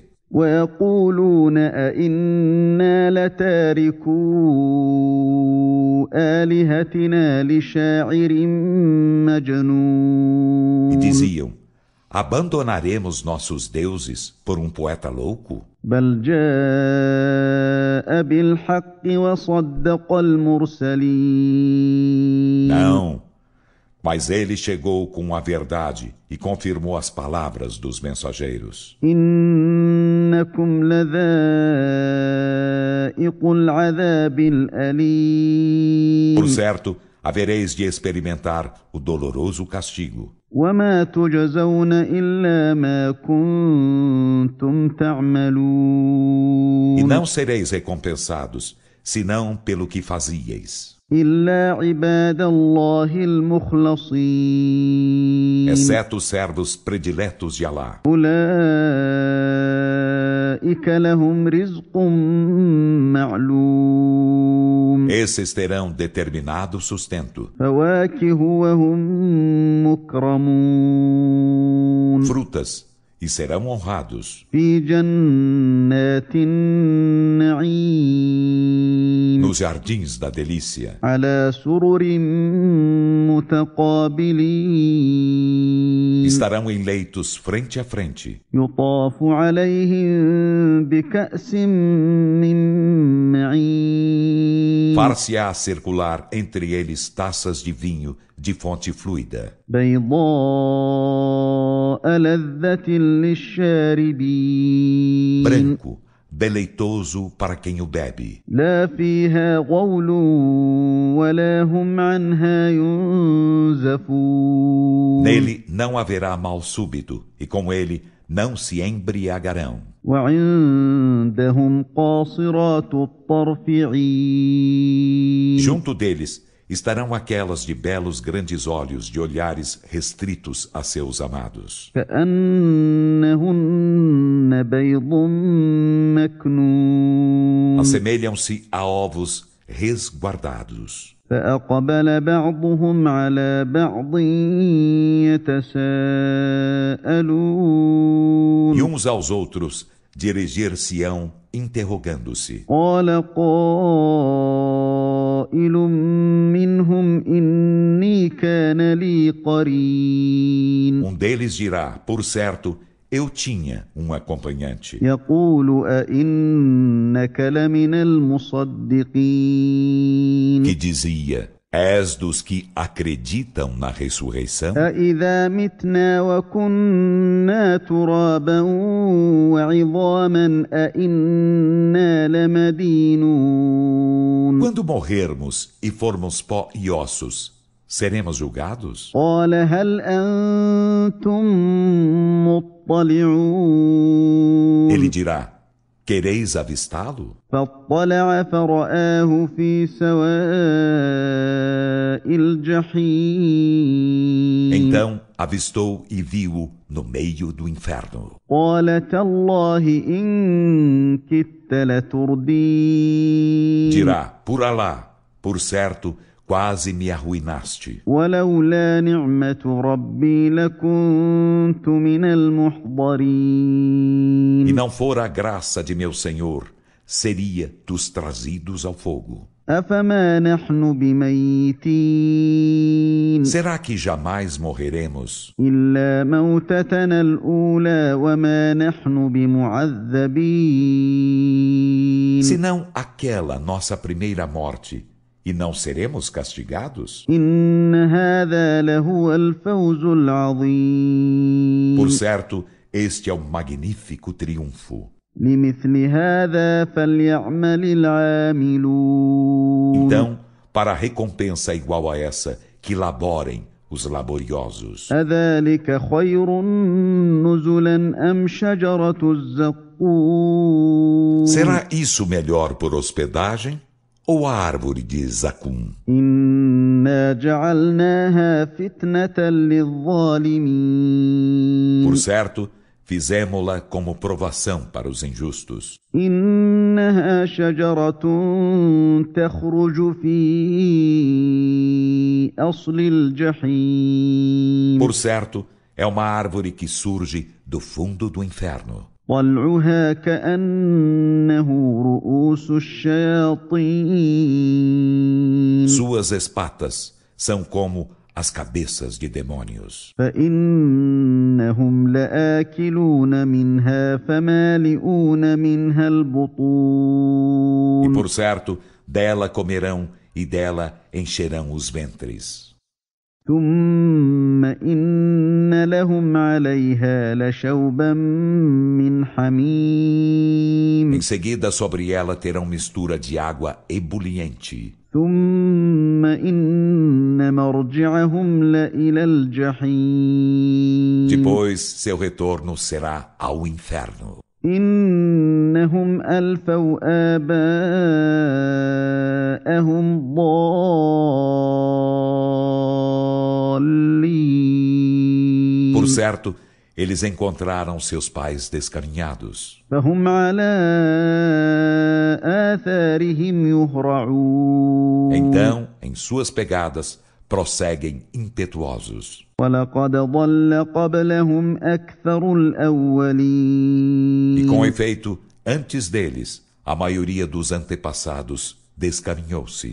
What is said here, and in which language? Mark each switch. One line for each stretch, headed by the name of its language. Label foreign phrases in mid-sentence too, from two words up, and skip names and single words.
Arabic: ويقولون أئنا لتاركو آلهتنا لشاعر E مجنون
Portuguese: diziam, abandonaremos nossos deuses por um poeta louco?
Arabic: بل جاء بالحق وصدق المرسلين
Portuguese: Não, mas ele chegou com a verdade e confirmou as palavras dos mensageiros.
Arabic: إنكم لذائق العذاب الأليم
Portuguese: Por certo, havereis de experimentar o doloroso castigo.
Arabic: وما تجزون إلا ما كنتم E تعملون
Portuguese: não sereis recompensados, senão pelo que fazíeis.
Arabic: إلا عباد الله المخلصين
Portuguese: Exceto os servos prediletos de Alá.
Arabic: أولئك لهم رزق معلوم
Portuguese: Esses terão determinado sustento,
Arabic: فواكه وهم مكرمون
Portuguese: frutas, e serão honrados
Arabic: في جنات النعيم
Portuguese: nos jardins da delícia,
Arabic: على سرر متقابلين
Portuguese: estarão em leitos frente a frente,
Arabic: يطاف عليهم بكأس من معين
Portuguese: far-se-á circular entre eles taças de vinho de fonte fluida,
Arabic: بيضاء لذة للشاربين
Portuguese: branco, deleitoso para quem o bebe.
Arabic: لا فيها غول ولا هم عنها ينزفون
Portuguese: Nele não haverá mal súbito, e com ele não se embriagarão.
Arabic: وعندهم قاصرات الطرف عين
Portuguese: Junto deles estarão aquelas de belos grandes olhos de olhares restritos a seus amados.
Arabic: كأنهن بيض مكنون
Portuguese: Assemelham-se a ovos resguardados.
Arabic: فأقبل بعضهم على بعض يتساءلون
Portuguese: E uns aos outros dirigir-se-ão interrogando-se.
Arabic: قال قائل منهم إني كان لي قرين
Portuguese: Um deles dirá, por certo, eu tinha um acompanhante
Arabic: يقول أئنك لمن المصدقين
Portuguese: que dizia: És dos que acreditam na ressurreição?
Arabic: أإذا متنا وكنا ترابا وعظاما أإنا لمدينون
Portuguese: Quando morrermos e formos pó e ossos, seremos julgados?
Arabic: قال هل أنتم مطلعون
Portuguese: Ele dirá: Quereis avistá-lo?
Arabic: فاطلع فرآه في سواء الجحيم
Portuguese: Então avistou e viu-o no meio do inferno.
Arabic: قال تالله إن كدت لتردين
Portuguese: Dirá: Por Alá, por certo, quase me arruinaste.
Arabic: ولولا نعمة ربي لكنت من E المحضرين
Portuguese: não fora a graça de meu Senhor, seria dos trazidos ao fogo.
Arabic: أفما نحن بميتين
Portuguese: Será que jamais morreremos?
Arabic: إلا موتتنا الأولى وما نحن بمعذبين
Portuguese: Senão aquela nossa primeira morte, e não seremos castigados?
Arabic: إن هذا لهو الفوز العظيم
Portuguese: Por certo, este é o magnífico triunfo.
Arabic: لمثل هذا فليعمل العاملون
Portuguese: Então, para recompensa igual a essa, que laborem os laboriosos.
Arabic: أذلك خير نزلا أم شجرة الزقوم
Portuguese: Será isso melhor por hospedagem ou a árvore de Zacum?
Arabic: إنا جعلناها فتنة للظالمين
Portuguese: Por certo, fizemo-la como provação para os injustos.
Arabic: إنها شجرة تخرج في أصل الجحيم
Portuguese: Por certo, é uma árvore que surge do fundo do inferno.
Arabic: طلعها كأنه رؤوس الشياطين
Portuguese: Suas espatas são como as cabeças de demônios.
Arabic: فإنهم لآكلون منها فمالئون منها E البطون
Portuguese: por certo, dela comerão e dela encherão os ventres.
Arabic: ثم إن لهم عليها لشوبا من حميم
Portuguese: Em seguida, sobre ela terão mistura de água ebuliente.
Arabic: ثم إن مرجعهم لإلى الجحيم
Portuguese: Depois, seu retorno será ao inferno.
Arabic: إنهم ألفوا آباءهم ضالين
Portuguese: Por certo, eles encontraram seus pais descaminhados.
Arabic: فهم على آثارهم يهرعون
Portuguese: Então, em suas pegadas, prosseguem impetuosos.
Arabic: ولقد ضل قبلهم أكثر الأولين
Portuguese: E com efeito, antes deles, a maioria dos antepassados descaminhou-se.